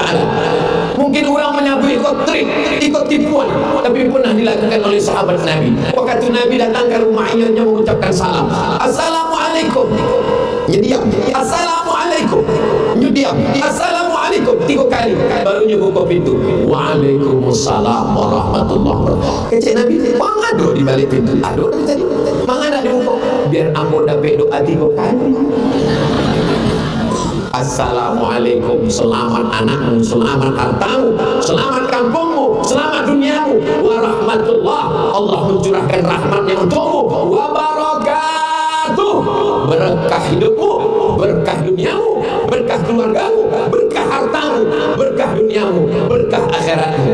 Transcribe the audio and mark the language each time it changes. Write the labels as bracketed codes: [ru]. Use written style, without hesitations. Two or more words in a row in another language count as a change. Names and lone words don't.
[id] Mungkin orang menyambut ikut trik, ikut tipuan, tapi pernah dilakukan oleh sahabat Nabi. Waktu Nabi datang ke rumah ianya mengucapkan salam, Assalamualaikum. Diam. Assalamualaikum. Diam. Assalamualaikum 3 kali. Barunya buka pintu. [ar] Waalaikumsalam warahmatullahi wabarakatuh. [min] Kecik Nabi, mangado di balik pintu. Aduh dari tadi. Mangada dibuka. Biar ambo dapat doa 3 kali. [id] Assalamualaikum, selamat anakmu, selamat hartamu, selamat kampungmu, selamat duniamu, warahmatullah, Allah mencurahkan rahmatnya untukmu, wabarakatuh, berkah hidupmu, berkah duniamu, berkah keluargamu, berkah hartamu, berkah duniamu, berkah akhiratmu.